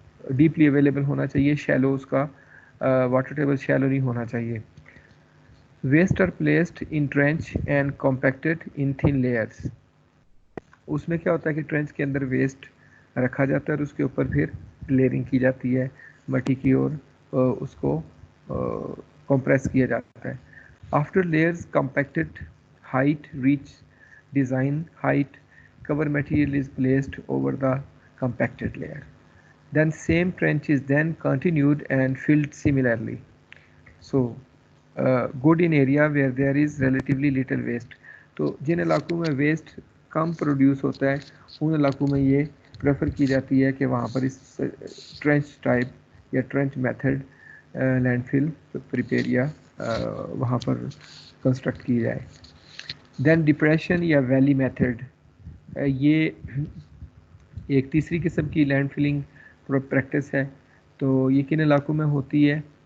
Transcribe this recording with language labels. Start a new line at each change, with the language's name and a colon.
Urdu: Deeply available ہونا چاہیے، shallow اس کا واٹر ٹیبل شیلو نہیں ہونا چاہیے۔
English: waste are placed in trench and compacted in thin layers,
Urdu: اس میں کیا ہوتا ہے کہ ٹرینچ کے اندر ویسٹ رکھا جاتا ہے اور اس کے اوپر پھر لیئرنگ کی جاتی ہے مٹی کی، اور اس کو کمپریس کیا جاتا ہے۔
English: After layers compacted height reach design height, cover material is placed over the compacted layer. Then same trench is then continued and filled similarly. So, good in area where there is relatively little waste.
Urdu: تو جن علاقوں میں waste کم produce ہوتا ہے ان علاقوں میں یہ prefer کی جاتی ہے کہ وہاں پر اس ٹرینچ ٹائپ یا ٹرینچ میتھڈ لینڈ فل پریپیئر یا وہاں پر کنسٹرکٹ کی جائے۔ دین ڈپریشن یا ویلی میتھڈ، یہ ایک تیسری قسم کی لینڈ فلنگ پریکٹس ہے۔ تو یہ کن علاقوں میں ہوتی ہے؟